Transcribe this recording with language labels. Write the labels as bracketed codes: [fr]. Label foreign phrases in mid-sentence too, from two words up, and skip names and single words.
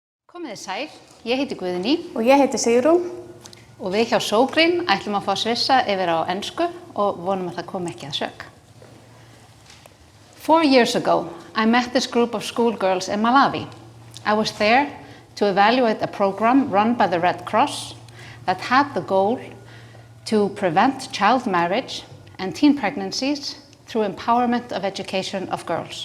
[is] Komið þið sæl, ég heiti Guðný og ég heiti Sigrún og við hjá SoGreen ætlum að fá svissa yfir á ensku og vonum að það komi ekki að sök. [en] 4 years ago, I met this group of schoolgirls in Malawi. I was there to evaluate a program run by the Red Cross that had the goal to prevent child marriage and teen pregnancies through empowerment of education of girls.